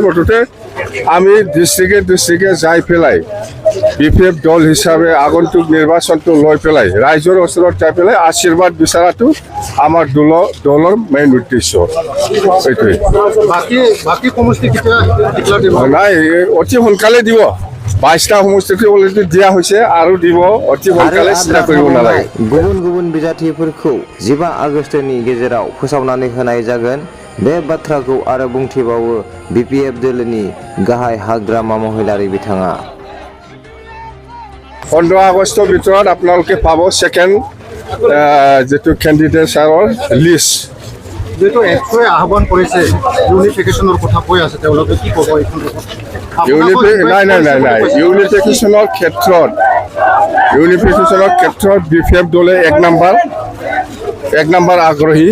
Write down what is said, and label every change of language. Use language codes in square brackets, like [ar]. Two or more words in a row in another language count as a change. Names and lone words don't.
[as] মুঠতে আমি ডিষ্ট্ৰিক্টে যাই পেলাই BPF দল হিচাপে আগন্তুক নিৰ্বাচনটো লৈ পেলাই ৰাইজৰ ওচৰত যাই পেলাই আশীৰ্বাদ বিচাৰাটো আমাৰ দলৰ মেইন উদ্দেশ্য। সেইটোৱে। বাকী সমষ্টি নাই, অতি সোনকালে দিব। 22টা সমষ্টিটো অলৰেডি দিয়া হৈছে আৰু দিব অতি সোনকালে, চিন্তা কৰিব নালাগে। [brx] गुबुन गुबुन बिजाथिफोरखौ 15 आगस्तनि गेजेराव फोसावनानै होनाय जागोन। बे बाथ्राखौ आरो बुंथिबावो BPF दलनि गाहाय हाग्रामा महिलारि बिथाङा। [as] 15 আগষ্টৰ ভিতৰত আপোনালোকে পাব ছেকেণ্ড যিটো কেণ্ডিডেটৰ লিষ্ট। যেটো একোৱে আহ্বান কৰিছে ইউনিফিকেশ্যনৰ কথা কৈ আছে, তেওঁলোকে কি ক'ব এইখন? নাই, ইউনিফিকেশ্যনৰ ক্ষেত্ৰত BPF দলে এক নম্বৰ আগ্ৰহী।